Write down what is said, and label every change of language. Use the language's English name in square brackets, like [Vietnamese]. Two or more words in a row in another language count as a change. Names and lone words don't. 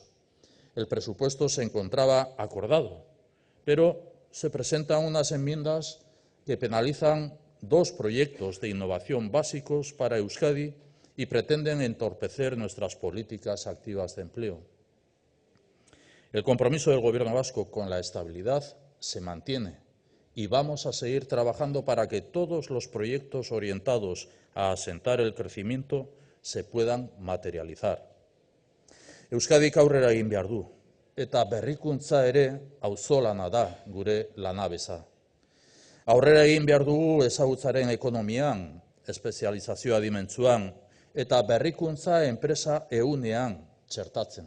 [Spanish] El presupuesto se encontraba acordado, pero se presentan unas enmiendas que penalizan 2 proyectos de innovación básicos para Euskadi y pretenden entorpecer nuestras políticas activas de empleo. El compromiso del Gobierno vasco con la estabilidad se mantiene y vamos a seguir trabajando para que todos los proyectos orientados a asentar el crecimiento se puedan materializar. [Basque] Euskadik aurrera egin behar du, eta berrikuntza ere auzolana da gure lanabeza. Aurrera egin behar dugu ezagutzaren ekonomian, espezializazioa dimentsuan, eta berrikuntza enpresa ehunean txertatzen.